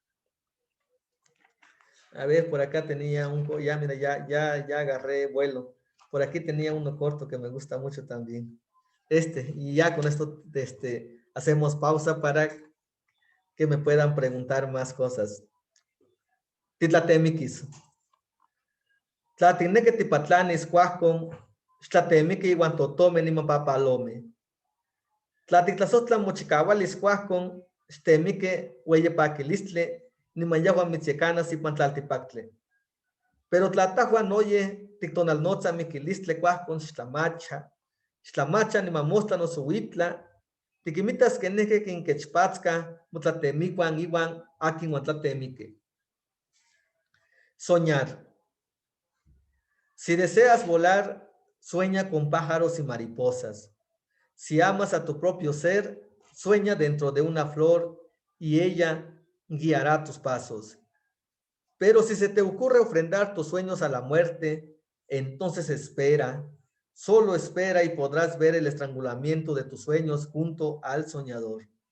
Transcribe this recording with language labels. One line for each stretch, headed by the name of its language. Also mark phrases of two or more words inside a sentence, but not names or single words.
Spanish: A ver, por acá tenía mira, ya agarré vuelo. Por aquí tenía uno corto que me gusta mucho también. Y ya con esto, hacemos pausa para que me puedan preguntar más cosas.
Nahuatl languages: Titlatemiquis. Tlatinneque tipatlanis cuajcon, tlatemique iguan totome ni mapapalome. Tlatitlasotla mochicahualis cuajcon, temique hueyepaquilistle, ni mayahuan mitzecanas y pantlaltipacle. Pero tlatahuan oye, tictonalnotza miquilistle cuajcon xtlamacha ni mamostla no suitla, tiquimitas que neque quinquechpatzca, motlatemicuan iwan akin tlatemique.
Spanish: Soñar. Si deseas volar, sueña con pájaros y mariposas. Si amas a tu propio ser, sueña dentro de una flor y ella guiará tus pasos. Pero si se te ocurre ofrendar tus sueños a la muerte, entonces espera, solo espera y podrás ver el estrangulamiento de tus sueños junto al soñador.